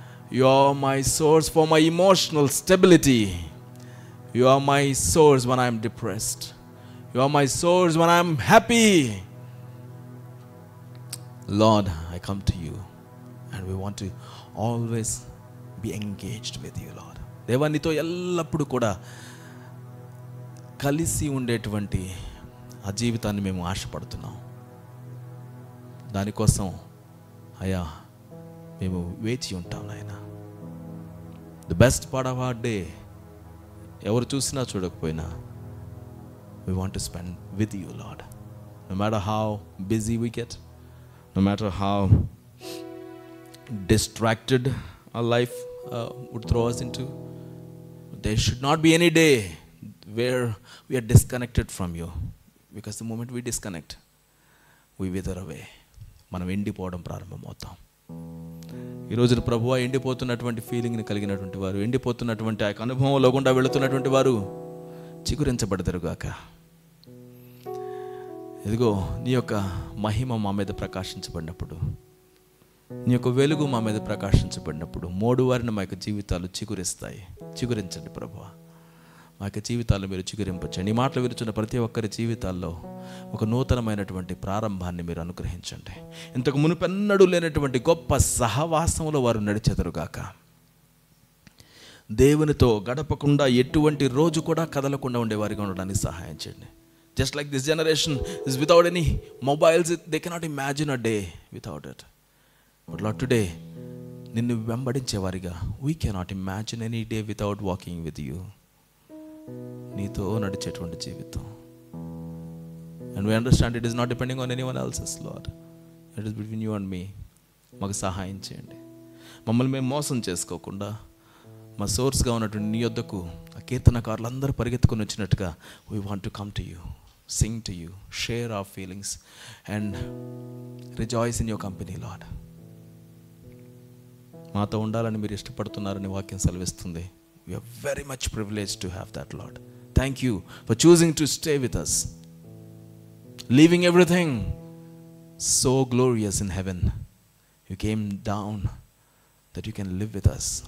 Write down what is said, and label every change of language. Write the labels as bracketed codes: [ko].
[en] You are my source for my emotional stability. You are my source when I am depressed. You are my source when I am happy. Lord, I come to you and we want to always be engaged with you, Lord. [te] దేవా నీతో ఎల్లప్పుడూ కూడా కలిసి ఉండేటువంటి ఆ జీవితాన్ని మేము ఆశపడుతున్నాం. దానికోసం అయ్యా మేము వేచి ఉంటాం నాయన. [en] the best part of our day [te] ఎవరు చూసినా చూడకపోయినా [en] we want to spend with you, Lord. No matter how busy we get, no matter how distracted our life would throw us into, there should not be any day where we are disconnected from you, because the moment we disconnect, we wither away. [te] మనం ఎండిపోవడం ప్రారంభమవుతాం. ఈ రోజున ప్రభువా ఎండిపోతున్నటువంటి ఫీలింగ్ని కలిగినటువంటి వారు, ఎండిపోతున్నటువంటి ఆ అనుభవంలో గుండా వెళుతున్నటువంటి వారు చిగురించబడతారుగాక. ఇదిగో నీ యొక్క మహిమ మా మీద ప్రకాశించబడినప్పుడు, నీ యొక్క వెలుగు మా మీద ప్రకాశించబడినప్పుడు మోడువారిని మా యొక్క జీవితాలు చిగురిస్తాయి. చిగురించండి ప్రభువా, మా యొక్క జీవితాలు మీరు చిగురింపచ్చండి. ఈ మాటలు విరుచున్న ప్రతి ఒక్కరి జీవితాల్లో ఒక నూతనమైనటువంటి ప్రారంభాన్ని మీరు అనుగ్రహించండి. ఇంతకు మునుపెన్నడూ లేనటువంటి గొప్ప సహవాసంలో వారు నడిచెదరుగాక. దేవునితో గడపకుండా ఎటువంటి రోజు కూడా కదలకుండా ఉండేవారిగా ఉండడానికి సహాయం చేయండి. [en] Just like this generation is without any mobiles, they cannot imagine a day without it. But Lord, today, [te] నిన్ను వెంబడించేవారిగా [en] we cannot imagine any day without walking with you. [te] నీతో నడిచేటువంటి జీవితం. [en] And we understand it is not depending on anyone else's, Lord. It is between you and me. [te] మాకు సహాయం చేయండి. మమ్మల్ని మేము మోసం చేసుకోకుండా మా సోర్స్గా ఉన్నటువంటి నీ యొద్దకు ఆ కీర్తనకారులు అందరూ పరిగెత్తుకొని వచ్చినట్టుగా [en] we want to come to you, sing to you, share our feelings and rejoice in your company, Lord. [te] మాతో ఉండాలని మీరు ఇష్టపడుతున్నారని వాక్యం సెలవిస్తుంది. [en] We are very much privileged to have that, Lord. Thank you for choosing to stay with us, leaving everything so glorious in heaven. You came down that you can live with us.